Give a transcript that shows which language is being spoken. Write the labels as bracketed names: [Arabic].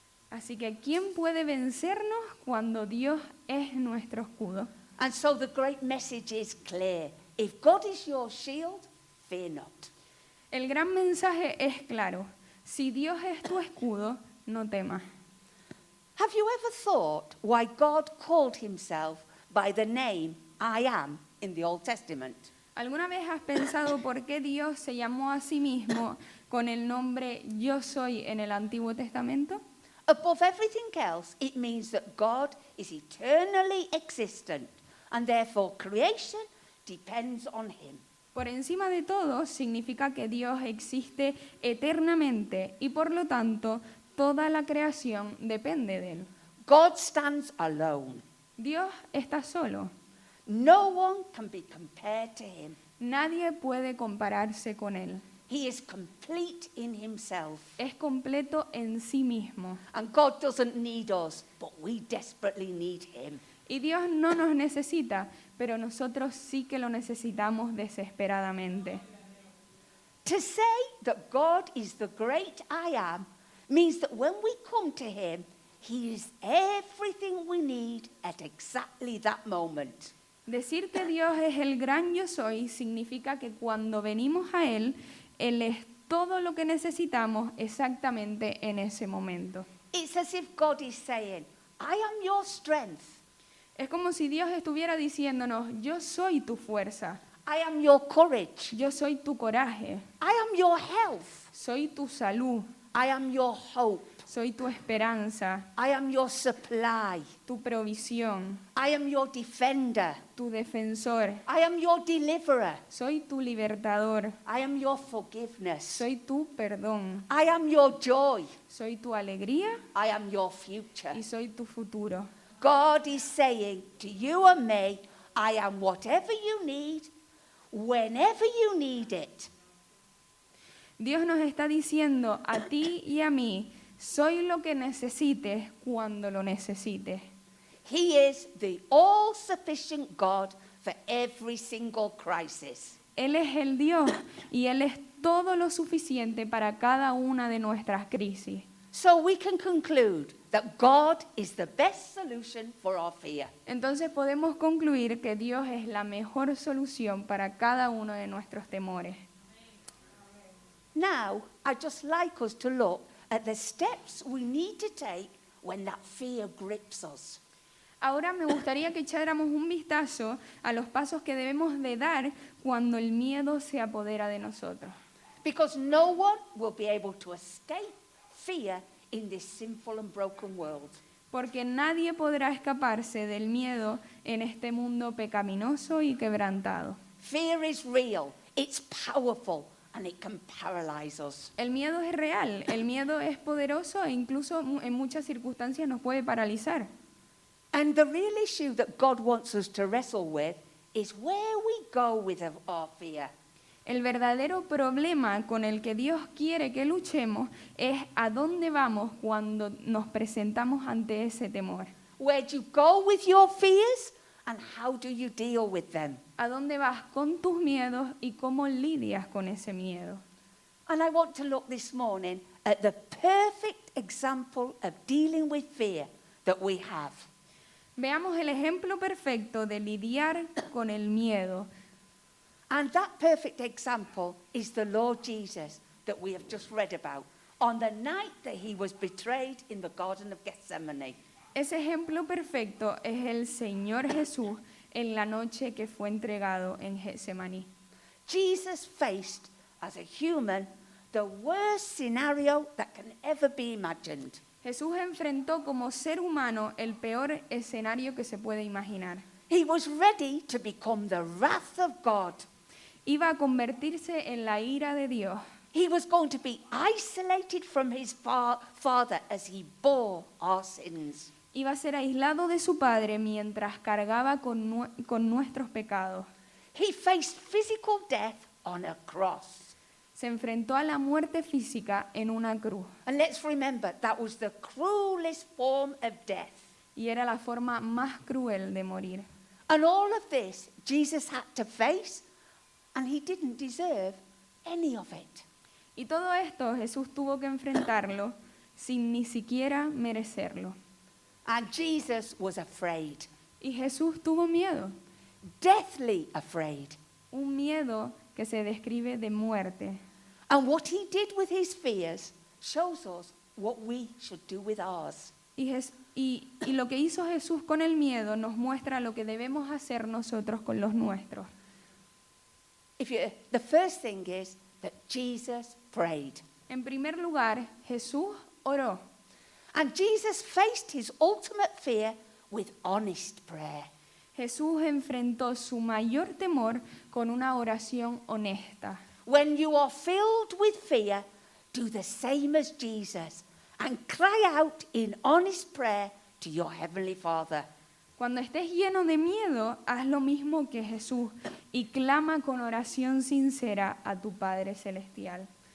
[Spanish] Así que, ¿quién puede vencernos cuando Dios es nuestro escudo? [English] And so the great message is clear. If God is your shield, fear not. [Spanish] El gran mensaje es claro. Si Dios es tu escudo, no temas. [English] Have you ever thought why God called himself by the name I am in the Old Testament? [Spanish] ¿Alguna vez has pensado por qué Dios se llamó a sí mismo con el nombre Yo Soy en el Antiguo Testamento? [English] Above everything else, it means that God is eternally existent and therefore creation depends on him. [Spanish] Por encima de todo, significa que Dios existe eternamente y por lo tanto toda la creación depende de Él. [English] God stands alone. [Spanish] Dios está solo. [English] No one can be compared to him. [Spanish] Nadie puede compararse con Él. [English] He is complete in himself. [Spanish] Es completo en sí mismo. [English] And God doesn't need us, but we desperately need him. [Spanish] Y Dios no nos necesita, pero nosotros sí que lo necesitamos desesperadamente. [English] To say that God is the great I am means that when we come to him, he is everything we need at exactly that moment. [Spanish] Decir que Dios es el gran yo soy significa que cuando venimos a Él, Él es todo lo que necesitamos exactamente en ese momento. [English] It's as if God is saying, I am your strength. [Spanish] Es como si Dios estuviera diciéndonos, yo soy tu fuerza, [English] I am your courage. [Spanish] yo soy tu coraje, [English] I am your health. [Spanish] soy tu salud, [English] I am your hope. [Spanish] soy tu esperanza, [English] I am your supply. [Spanish] tu provisión, [English] I am your defender. [Spanish] tu defensor, [English] I am your deliverer. [Spanish] soy tu libertador, [English] I am your forgiveness. [Spanish] soy tu perdón, [English] I am your joy. [Spanish] soy tu alegría [English] I am your future. [Spanish] y soy tu futuro. [English] God is saying to you and me, I am whatever you need, whenever you need it. [Spanish] Dios nos está diciendo a ti y a mí, soy lo que necesites cuando lo necesites. [English] He is the all-sufficient God for every single crisis. [Spanish] Él es el Dios y Él es todo lo suficiente para cada una de nuestras crisis. [English] So we can conclude that God is the best solution for our fear. [Spanish] Entonces podemos concluir que Dios es la mejor solución para cada uno de nuestros temores. [English] Now, I'd just like us to look at the steps we need to take when that fear grips us. [Spanish] Ahora me gustaría que echáramos un vistazo a los pasos que debemos de dar cuando el miedo se apodera de nosotros. [English] Because no one will be able to escape fear in this sinful and broken world. [Spanish] Porque nadie podrá escaparse del miedo en este mundo pecaminoso y quebrantado. [English] Fear is real, it's powerful, and it can paralyze us. [Spanish] El miedo es real, el miedo es poderoso e incluso en muchas circunstancias nos puede paralizar. [English] And the real issue that God wants us to wrestle with is where we go with our fear. [Spanish] El verdadero problema con el que Dios quiere que luchemos es a dónde vamos cuando nos presentamos ante ese temor. [English] Where do you go with your fears and how do you deal with them? [Spanish] ¿A dónde vas con tus miedos y cómo lidias con ese miedo? [English] And I want to look this morning at the perfect example of dealing with fear that we have. [Spanish] Veamos el ejemplo perfecto de lidiar con el miedo. [English] And that perfect example is the Lord Jesus that we have just read about on the night that he was betrayed in the Garden of Gethsemane. [Spanish] Ese ejemplo perfecto es el Señor Jesús en la noche que fue entregado en Getsemaní. [English] Jesus faced, as a human, the worst scenario that can ever be imagined. [Spanish] Jesús enfrentó como ser humano el peor escenario que se puede imaginar. [English] He was ready to become the wrath of God. [Spanish] Iba a convertirse en la ira de Dios. [English] He was going to be isolated from his Father as he bore our sins. [Spanish] Iba a ser aislado de su Padre mientras cargaba con nuestros pecados. [English] He faced physical death on a cross. [Spanish] Se enfrentó a la muerte física en una cruz. [English] And let's remember, that was the cruelest form of death. [Spanish] Y era la forma más cruel de morir. [English] And all of this Jesus had to face, and he didn't deserve any of it. [Spanish] Y todo esto Jesús tuvo que enfrentarlo sin ni siquiera merecerlo. [English] And Jesus was afraid, [Spanish] Y Jesús tuvo miedo, [English] deathly afraid. [Spanish] un miedo que se describe de muerte. [English] And what he did with his fears shows us what we should do with ours. [Spanish] Y lo que hizo Jesús con el miedo nos muestra lo que debemos hacer nosotros con los nuestros. [English] The first thing is that Jesus prayed. [Spanish] En primer lugar, Jesús oró. [English] And Jesus faced his ultimate fear with honest prayer. [Spanish] Jesús enfrentó su mayor temor con una oración honesta. [English] When you are filled with fear, do the same as Jesus and cry out in honest prayer to your Heavenly Father. [Spanish] Cuando estés lleno de miedo, haz lo mismo que Jesús y clama con oración sincera a tu Padre Celestial.